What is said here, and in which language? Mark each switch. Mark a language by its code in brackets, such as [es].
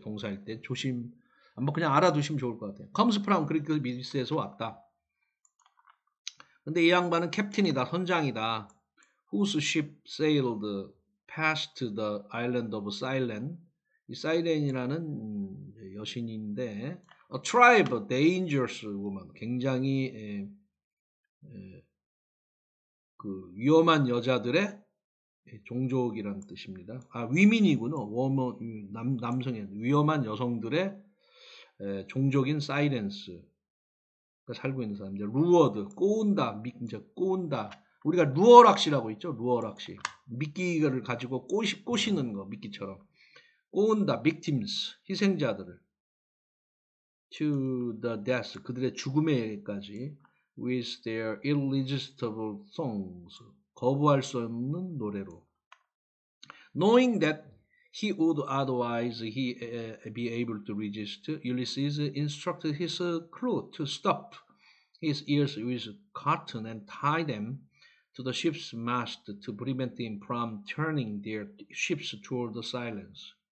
[ko] 동사일 때 조심 한번 그냥 알아두시면 좋을 것 같아요. comes from 그리스 미스에서 왔다. 근데 이 양반은 캡틴이다. 선장이다. [en] whose ship sailed past the island of Cylene 이 사이렌이라는 여신인데 A tribe, a dangerous woman. [ko] 굉장히 그 위험한 여자들의 종족이라는 뜻입니다. 위민이구나. 남성의 위험한 여성들의 종족인 사이렌스가 살고 있는 사람들. 루어드, 꼬운다, 이제 꼬운다. 우리가 루어락시라고 있죠. 루어락시. 미끼를 가지고 꼬시는 거, 미끼처럼. 꼬운다, victims, 희생자들을. [en] to the death, 그들의 죽음에까지. with their irresistible songs, 거부할 수 없는 노래로. Knowing that he would otherwise be able to resist, Ulysses instructed his crew to stop his ears with cotton and tie them to the ship's mast to prevent him from turning their ships toward the silence.